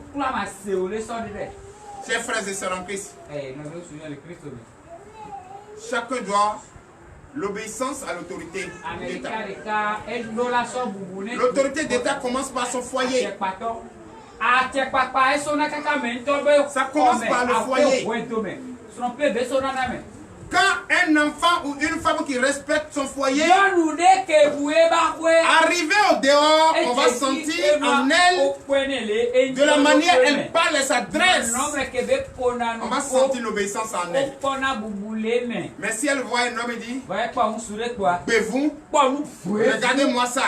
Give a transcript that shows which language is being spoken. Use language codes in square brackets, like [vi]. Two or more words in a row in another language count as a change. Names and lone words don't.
[fr] Chers frères et sœurs en Christ, chacun doit l'obéissance à l'autorité d'État. L'autorité d'État commence par son foyer. Ça commence par le foyer. Quand un enfant ou une femme qui respecte son foyer, [ee] Nyɔnu ɖe ke bu eba ƒe. [fr] arrivé au dehors, on va sentir en elle, de la manière elle parle et s'adresse, on va sentir l'obéissance en elle. Mais si elle voit un homme et dit, buvons, regardez-moi ça.